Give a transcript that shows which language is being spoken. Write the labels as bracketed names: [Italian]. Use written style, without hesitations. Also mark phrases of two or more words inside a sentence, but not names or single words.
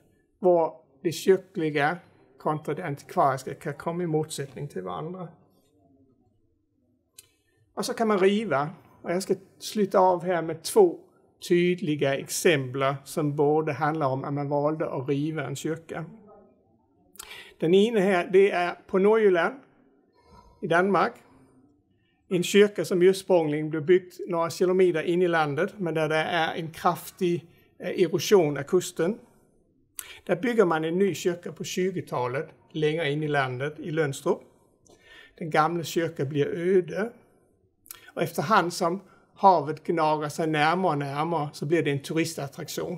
[Swedish] Hvor det kyrkliga kontra det antikvariska kan komma i motsättning till varandra. Och så kan man riva. Och jag ska sluta av här med 2 tydliga exempel som både handlar om att man valde att riva en kyrka. [Danish] Den ene her, det er på Nordjylland i Danmark. [Swedish] En kyrka, som ursprungligen blev byggt några kilometer in i landet, men där det är en kraftig erosion av kusten. Där bygger man en ny kyrka på 20-talet, längre in i landet, i Lønstrup. Den gamla kyrkan blir öde. Och efterhand som havet gnager sig närmare och närmare, så blir det en turistattraktion.